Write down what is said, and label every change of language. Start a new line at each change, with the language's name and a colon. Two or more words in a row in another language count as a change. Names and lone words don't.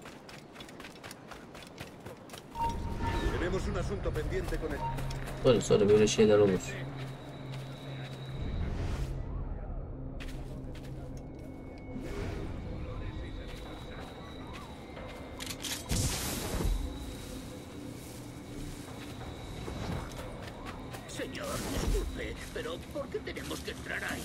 Spanish: Tenemos un asunto pendiente con él.
Turkish: Sonra böyle şeyler olur.
Spanish: Señor, disculpe, pero ¿por qué tenemos que entrar ahí?